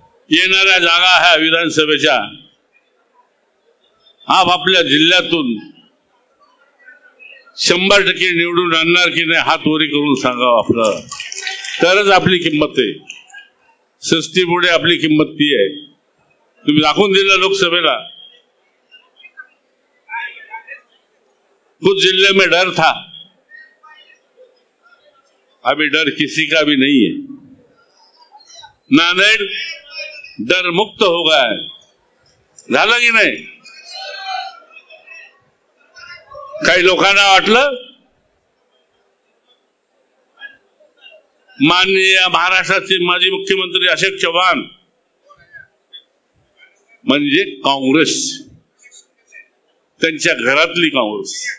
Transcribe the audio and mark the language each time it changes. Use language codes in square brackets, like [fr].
[mr] येणाऱ्या जागा ह्या विधानसभेच्या आपापल्या जिल्ह्यातून 100% निवडून आणणार की नाही हात वरी करून सांगावं आपलं, तरच आपली किंमत आहे. सृष्टीपुढे आपली किंमत ती आहे. तुम्ही दाखवून दिलं लोकसभेला. [hi] कुछ जिले में डर था, अभी डर किसी का भी नहीं है. नांदेड डर मुक्त हो गया है. [mr] झालं की नाही? काही लोकांना वाटलं माननीय महाराष्ट्राचे माजी मुख्यमंत्री अशोक चव्हाण म्हणजे काँग्रेस, त्यांच्या घरातली काँग्रेस.